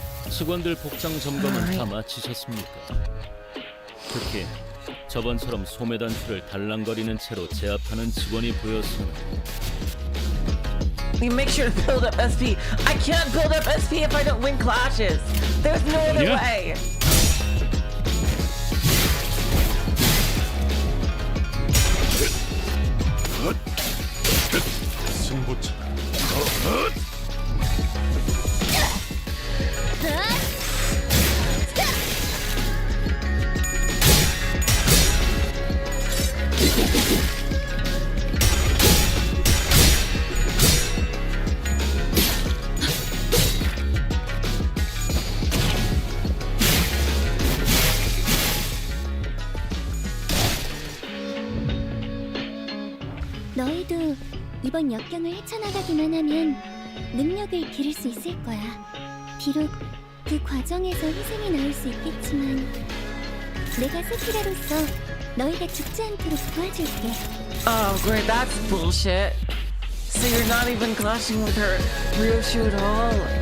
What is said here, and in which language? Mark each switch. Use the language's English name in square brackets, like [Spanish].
[Korean] 직원들 복장 점검은 다 마치셨습니까? 특히 저번처럼 소매 단추를 달랑거리는 채로 제압하는 직원이 보였으나 [English] You make sure to build up SP. I can't build up SP if I don't win clashes. There's no other Yeah. way. [Korean] 승부차. 너희도 이번 역경을 헤쳐나가기만 하면 능력을 기를 수 있을 거야. 비록 그 과정에서 희생이 나올 수 있겠지만 내가 스키라로서 너희가 죽지 않도록 도와줄게. [English] Oh, great. That's bullshit. So you're not even clashing with her Ryoshu at all.